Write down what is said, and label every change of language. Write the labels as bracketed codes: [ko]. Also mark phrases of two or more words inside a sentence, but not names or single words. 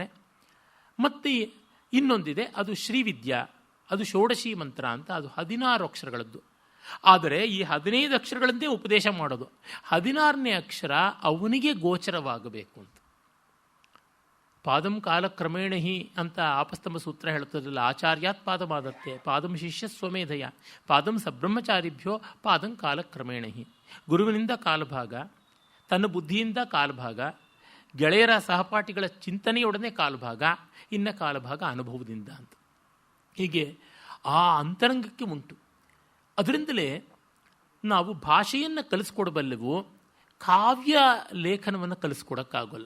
[kn] ಮತ್ತು ಇನ್ನೊಂದಿದೆ, ಅದು ಶ್ರೀವಿದ್ಯಾ, ಅದು ಷೋಡಶಿ ಮಂತ್ರ ಅಂತ, ಅದು 16 ಅಕ್ಷರಗಳದ್ದು. ಆದರೆ ಈ 15 ಅಕ್ಷರಗಳಂದೇ ಉಪದೇಶ ಮಾಡೋದು, 16ನೇ ಅಕ್ಷರ ಅವನಿಗೆ ಗೋಚರವಾಗಬೇಕು ಅಂತ. [sa] ಪಾದಂ ಕಾಲಕ್ರಮೇಣ ಹಿ [kn] ಅಂತ ಆಪಸ್ತಂಭ ಸೂತ್ರ ಹೇಳುತ್ತದಲ್ಲ, [sa] ಆಚಾರ್ಯಾತ್ ಪಾದಮಾದತ್ತೆ ಪಾದಂ ಶಿಷ್ಯ ಸ್ವಮೇಧಯ ಪಾದಂ ಸಬ್ರಹ್ಮಚಾರಿಭ್ಯೋ ಪಾದಂ ಕಾಲಕ್ರಮೇಣ ಹಿ. [kn] ಗುರುವಿನಿಂದ ಕಾಲಭಾಗ, ತನ್ನ ಬುದ್ಧಿಯಿಂದ ಕಾಲಭಾಗ, ಗೆಳೆಯರ ಸಹಪಾಠಿಗಳ ಚಿಂತನೆಯೊಡನೆ ಕಾಲಭಾಗ, ಇನ್ನ ಕಾಲಭಾಗ ಅನುಭವದಿಂದ ಅಂತ. ಹೀಗೆ ಆ ಅಂತರಂಗಕ್ಕೆ ಉಂಟು. ಅದರಿಂದಲೇ ನಾವು ಭಾಷೆಯನ್ನು ಕಲಿಸ್ಕೊಡಬಲ್ಲೆವು, ಕಾವ್ಯ ಲೇಖನವನ್ನು ಕಲಿಸ್ಕೊಡೋಕ್ಕಾಗಲ್ಲ.